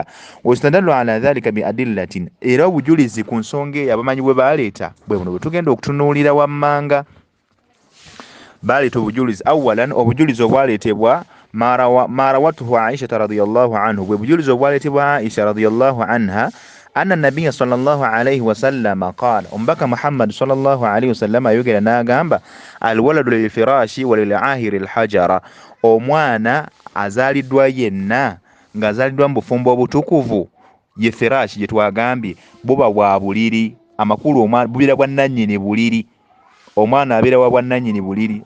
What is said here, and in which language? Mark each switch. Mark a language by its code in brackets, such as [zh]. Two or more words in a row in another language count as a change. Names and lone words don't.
[ar] واستدلوا على ذلك بأدلة, [lg] era obujulizi ku nsonga eyo abamanyi bwe baleeta bwe buno bwe tugenda okutunuulira wammanga. Baleeta obujulizi awalan, obujulizi obwaleetebwa marawatuhu Aisha [ar] رضي الله عنه, [lg] bwe bujulizi obwaleetebwa Aisha [ar] رضي الله عنها أن النبي صلى الله عليه وسلم قال, [lg] omubaka Muhammad [ar] صلى الله عليه وسلم [lg] ayogera n'agamba [ar] الولد للفراش وللعاهر الحجر, [lg] omwana azaaliddwa yenna ng'azaaliddwa mu bufumbo obutukuvu ye firashi gye twagambye buba bwa buliri, amakulu omwana bubeera bwa nannyini buliri, omwana abeera wa bwannannyini buliri.